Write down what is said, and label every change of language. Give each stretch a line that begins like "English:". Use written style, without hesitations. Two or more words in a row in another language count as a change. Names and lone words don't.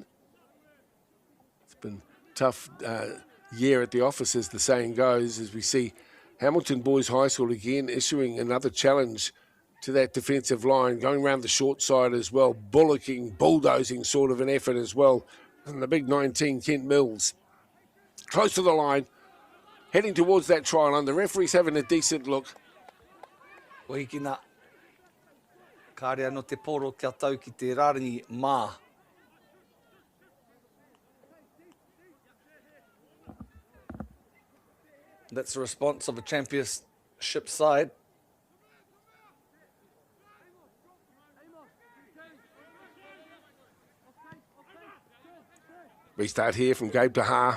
English: It's been a tough year at the office, as the saying goes, as we see Hamilton Boys High School again issuing another challenge to that defensive line, going around the short side as well, bullocking, bulldozing sort of an effort as well. And the big 19, Kent Mills, close to the line, heading towards that try line. The referee's having a decent look.
Māori: Wahikina, kāre anō te poro kia tau ki te rarangi mā.
English: That's the response of a championship side. Restart here from Gabe Taha.